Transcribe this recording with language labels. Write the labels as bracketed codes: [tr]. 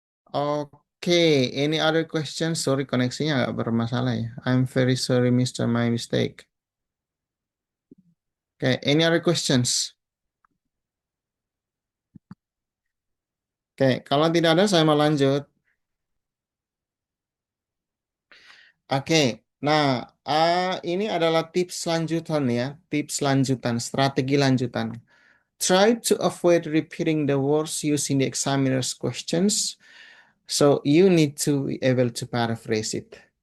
[id] Oke, [en] any other questions? Sorry, [id] koneksinya agak bermasalah ya. [en] I'm very sorry, Mr. My mistake. Oke, any other questions? [id] Oke, kalau tidak ada, saya mau lanjut. Oke, nah, ini adalah tips lanjutan ya. Tips lanjutan, strategi lanjutan. [en] Try to avoid repeating the words used in the examiner's questions. So you need to be able to paraphrase it.